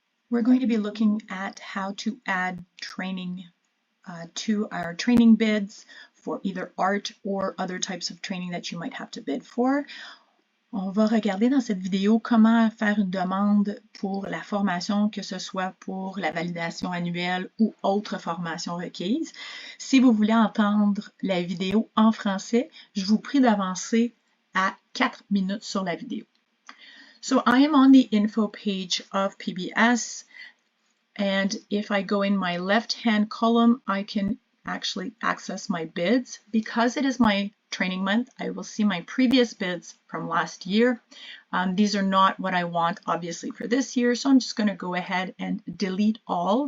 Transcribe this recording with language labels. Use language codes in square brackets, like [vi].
[en] We're going to be looking at how to add training to our training bids for either art or other types of training that you might have to bid for. [fr] On va regarder dans cette vidéo comment faire une demande pour la formation, que ce soit pour la validation annuelle ou autre formation requise. Si vous voulez entendre la vidéo en français, je vous prie d'avancer à 4 minutes sur la vidéo. [en] So I am on the info page of PBS, and if I go in my left-hand column, I can actually access my bids. Because it is my training month, I will see my previous bids from last year. These are not what I want, obviously, for this year, so I'm just going to go ahead and delete all.